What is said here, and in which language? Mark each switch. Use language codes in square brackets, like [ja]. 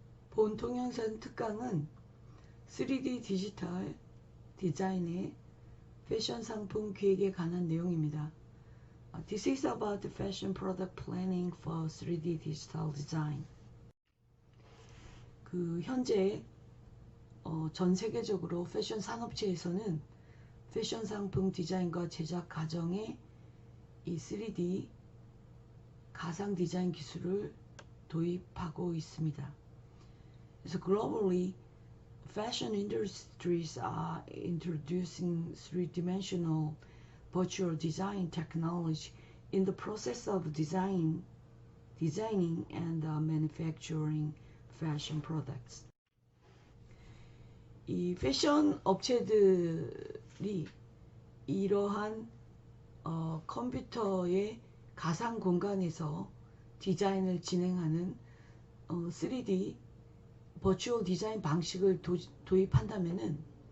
[ko] 본 동영상 특강은 3D 디지털 디자인의 패션 상품 기획에 관한 내용입니다. [en] This is about the fashion product planning for 3D digital design. [ko] 현재 전 세계적으로 패션 산업체에서는 패션 상품 디자인과 제작 과정에 이 3D 가상 디자인 기술을 도입하고 있습니다. 그래서 [en] globally, fashion industries are introducing three-dimensional virtual design technology in the process of designing and manufacturing fashion products. [ko] 이 패션 업체들이 이러한 컴퓨터의 가상 공간에서 디자인을 진행하는 3D 버추얼 디자인 방식을 도입한다면은